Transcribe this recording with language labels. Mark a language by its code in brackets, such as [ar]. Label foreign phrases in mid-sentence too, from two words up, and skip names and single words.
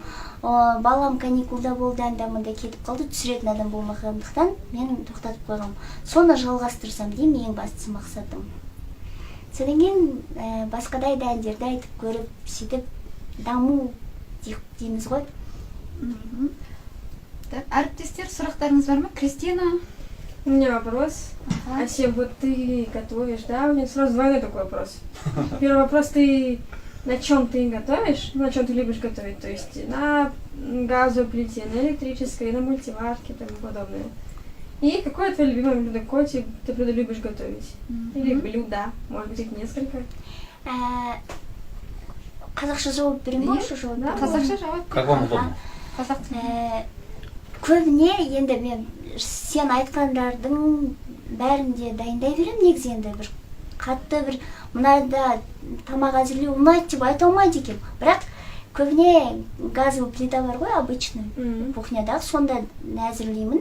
[kk] Балам каникулда болды, анда-мында кетіп қалды, түсіретін адам болмағандықтан мен тоқтатып қойғам. Соны жалғастырсам деймін, ең бастысы мақсатым. Содан кейін басқадай да әндерді айтып көріп, сөйтіп даму дейміз ғой. Әріптестер, сұрақтарыңыз бар ма? Кристина? [ru] У меня вопрос. Асем, вот ты готовишь, да? У меня сразу двойной такой вопрос. Первый вопрос: ты на чем ты готовишь? На чем ты любишь готовить? То есть на газовой плите, на электрической, на мультиварке и тому подобное. И какое твое любимое блюдо? Какое ты блюдо любишь готовить? Или блюда? Может быть, их несколько? [kk] Қазақша жауап берем бе, орысша жауап берем бе? Қазақша жауап. [ru] Как вам удобно? [kk] Көбіне енді мен сен айтқандардың бәрінде дайындай берем, негізі енді бір қатты бір мынада тамақ әзірлеу ұнайды деп айта алмайды екен. Бірақ көбіне [ru] газовый плита [kk] бар ғой, обычный кухнядағы, сонда әзірлеймін.